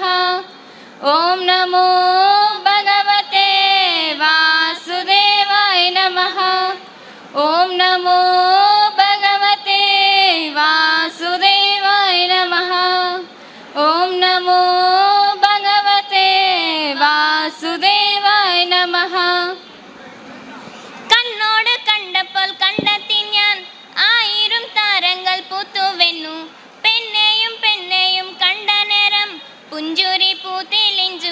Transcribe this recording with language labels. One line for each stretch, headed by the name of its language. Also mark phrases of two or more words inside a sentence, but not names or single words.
Sanskrit: ఓం నమో భగవతే వాసుదేవాయ నమః. ఓం నమో భగవతే వాసుదేవాయ నమః. ఓం నమో భగవతే വാസുദേവായ നമഃ.
Malayalam: കണ്ണോട് കണ്ടപ്പോൾ കണ്ടെത്തി ഞാൻ ആയിരം താരങ്ങൾ പൂത്തുവെന്നു. പെണ്ണെയും പെണ്ണെയും കണ്ട നേരം പുഞ്ചുരി പൂത്തെളിഞ്ചു.